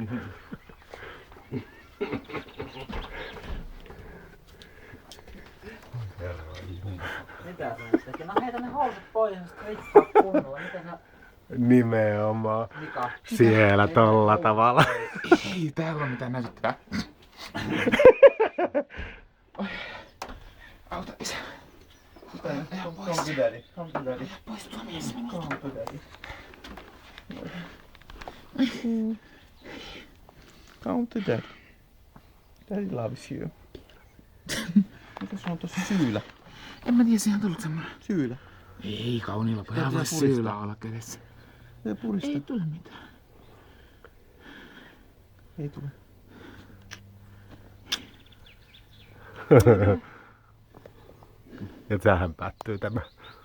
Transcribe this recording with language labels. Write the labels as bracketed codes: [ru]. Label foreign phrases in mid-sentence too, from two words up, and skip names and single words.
[fi] Mitä sä nyt tekee? No heitä ne housut pois ja sit rippaa kunnolla. Mitä sä... Nimenomaan. Mika? Siellä tolla tavalla. Ei täällä ole mitään näytettävää. Auta isä. [en] Come to daddy. Come to daddy. [fi] Pois tuo mies minusta. [en] Come to daddy. Come to daddy. Daddy loves you. [fi] Mitä sulla on tossa syylä? En mä tiedä, siihen on tullut semmonen. Syylä. Ei kauniilla pojalla voi puristaa. syylä olla kädessä. Ei purista. Ei tule mitään. Ei tule. Ja tähän päättyy tämä